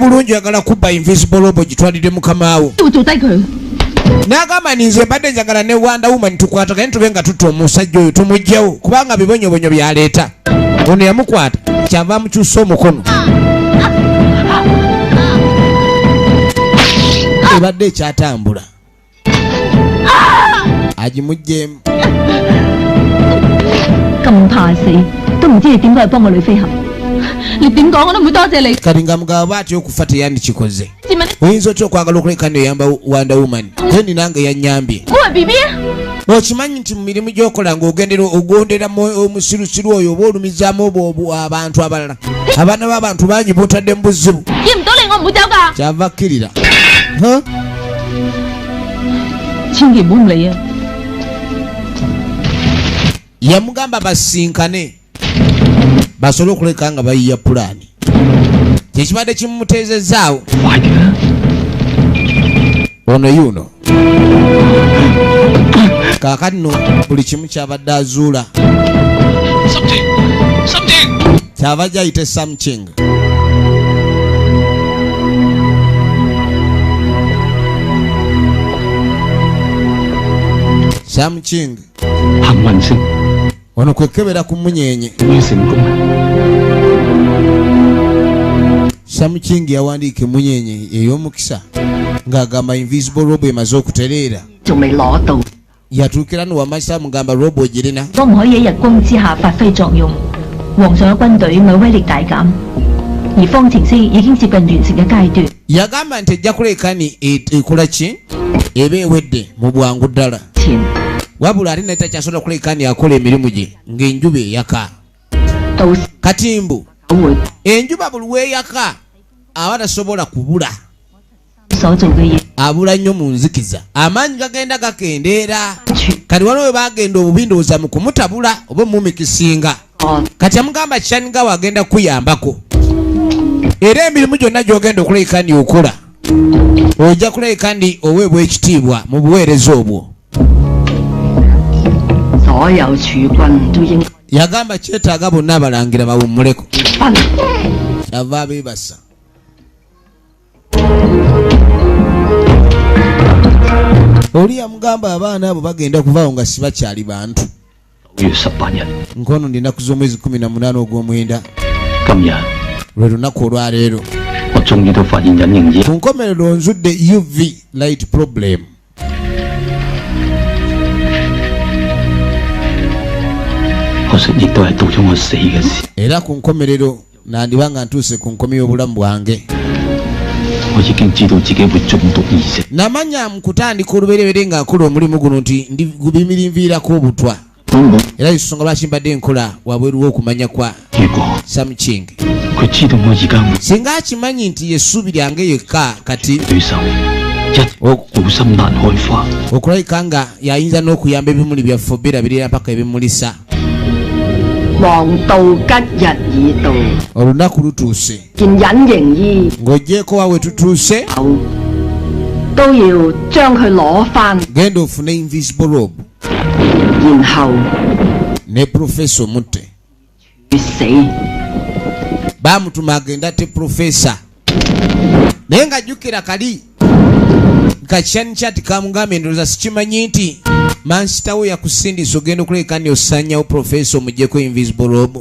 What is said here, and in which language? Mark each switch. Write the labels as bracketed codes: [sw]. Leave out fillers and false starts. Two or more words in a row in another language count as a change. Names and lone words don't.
[lg] bulungi oyagala kubba [en] invisible robe [lg] gitwalire mukamaawo n'agamba ninze mbadde njagala ne wanda woman tukwatagane tube nga tutta omusajja oyo tumuggyewo kubanga bibonyobonyo byaleeta ono yamukwata kyava amukyusa omukono ebadde ekyatambula agimuggyemu [yue] 咁怕死，都唔知你點解去幫個女飛行。你點講我都唔會多謝你。 [lg] kati nga mugabo bw'atyo okufa teyandikikoze. [yue] 自問 [lg] Oyinza otya okwagala okuleka neyamba Wonder Woman? Then nange yannyambye. [yue] 我係 BB 啊。 [lg] Okimanyi nti mu mirimu gy'okola ng'ogondera omusirusiru oyo oba olumizaamu abantu abalala. Abaana b'abantu bangi b'otadde mu buzibu. [yue] 見唔到你我唔會走㗎。 [lg] Kyava akkirira. [yue] 千祈唔好唔理啊。 [lg] Yamugamba basinkane basobole okuleka nga bayiya pulaani. Kyekibadde kimumuteezezaawo. Ono yuno kaakati no buli kimu kyabadde azuula kyava gyayita something. Something [yue] 幸運星 [lg] ono kwekebera ku munyenye. [yue] 會成功啊！ [lg] Something yawandiika emunyenye ey'omukisa ng'agamba [en] invisible robo [lg] emaze okutereera. [yue] 仲未攞到， [lg] Yatuukira no wamanyisa amugamba robo ogirina. [yue] 可唔可以喺日光之下發揮作用？皇上嘅軍隊咪威力大減，而方程式已經接近完成嘅階段。 [lg] Yagamba nti ejja kulekani ekola ki? Eba ewedde mu bwangu ddala. [yue] 前 [lg] Wabula ate naye takyasobola kulekani akola emirimu gye ng'enjuba eyaka. [yue] 到時 [lg] Katimbu [yue] 會 [lg] enjuba buli weeyaka aba tasobola kubula. [yue] 所做嘅嘢 [lg] Abula nnyo mu nzikiza. Amaanyi gagenda gakendeera. [yue] 全 [lg] Kati waliwo we bagenda obubi ndowooza mu kumutabula oba mumikisinga. [yue] 按 [lg] Kati amugamba Kyanigawa agenda kuyambako. Era emirimu gyonna gy'ogenda okulekani okola ojja kulekani oweebwa ekitiibwa mu buweereza obwo. [yue] 所有儲軍都應 [lg] Yagamba kyetaaga bonna abalangira bawummuleko. [yue] 分。 [lg] Kyava abeebasa. Oli yamugamba abaana abo bagenda kuvaawo nga si bakyali bantu. [yue] 9 月18日， [lg] Nkono ndi nnaku z'omwezi 18 ogw'omwenda [yue] 今日 [lg] lwe lunaku olwaleero. [yue] 我終於都發現隱形衣 [lg] Ku nkomerero nzudde [en] UV light problem. [yue] 可惜亦都係到咗我死嘅時， [lg] Era ku nkomerero nandiba nga ntuuse ku nkomi y'obulamu bwange. [yue] 我已經知道自己會中毒而死。 [lg] Namanya mu kutandika olubereberye nga nkola omulimu guno nti gubimirinviirako obutwa. [yue] 本我 [lg] Era ensonga lwaki mbadde nkola wabweru w'okumanya kwa [yue] 如果 [lg] Something. [yue] 佢知道我而家會 [lg] Singa akimanyi nti yeessuubi lyange yekka kati [yue] 對手一好心難開花， [lg] okulabika nga y'ayinza n'okuyamba ebimuli byaffe birabirira paka ebimulisa. [yue] 黃道吉日已到， [lg] Olunaku lutuuse [yue] 件隱形衣 [lg] ng'oggyeko wa we tutuuse [yue] 後都要將佢攞翻， [lg] genda ofune [en] invisible robe [yue] 然後 [lg] ne profesa omutte. [yue] 去死。 [lg] Baamutuma agenda te profesa naye ng'ajjukira kali kakyani kyati kamugambye endowooza sikimanyi nti mansitawo yakusindisa ogenda okulekani osanyawo profesa omugyeko [en] invisible robe.